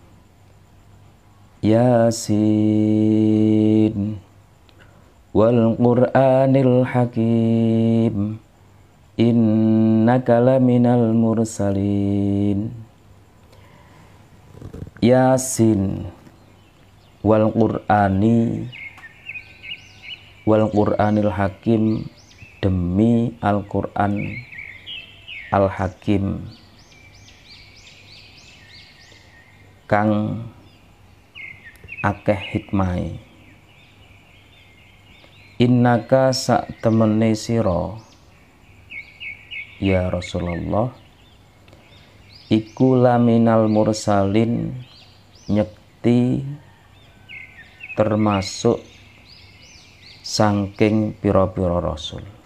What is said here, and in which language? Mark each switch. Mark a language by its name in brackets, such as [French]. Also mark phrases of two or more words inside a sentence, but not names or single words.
[Arabic] يس والقرآن الحكيم إنك لمن المرسلين. يس والقرآن الحكيم, [Javanese] demi Al-Qur'an Al-Hakim kang akeh hikmahe. Innaka sak temene sira [Arabic] يا رسول الله [Javanese] iku [Arabic] لمن المرسلين, [Javanese] nyekti termasuk sangking pira-pira rasul.